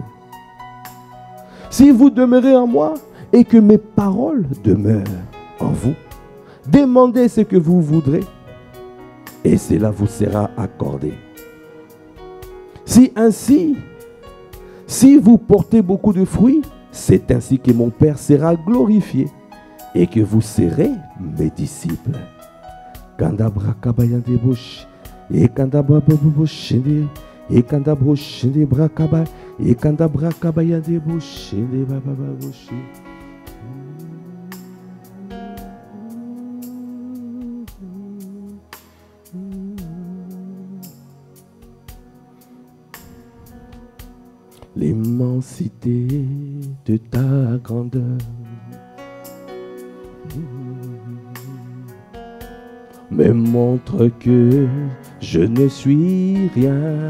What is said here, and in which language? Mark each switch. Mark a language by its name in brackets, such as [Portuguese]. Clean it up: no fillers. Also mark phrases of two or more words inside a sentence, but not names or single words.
[French] Si vous demeurez en moi et que mes paroles demeurent en vous, demandez ce que vous voudrez et cela vous sera accordé. Si vous portez beaucoup de fruits, c'est ainsi que mon Père sera glorifié et que vous serez mes disciples. Kandabra kabayande bush, et kandabra bushende, et kandabra shende brakaba, et kandabra kabayande bushende baba bushi. L'immensité de ta grandeur me montre que je ne suis rien.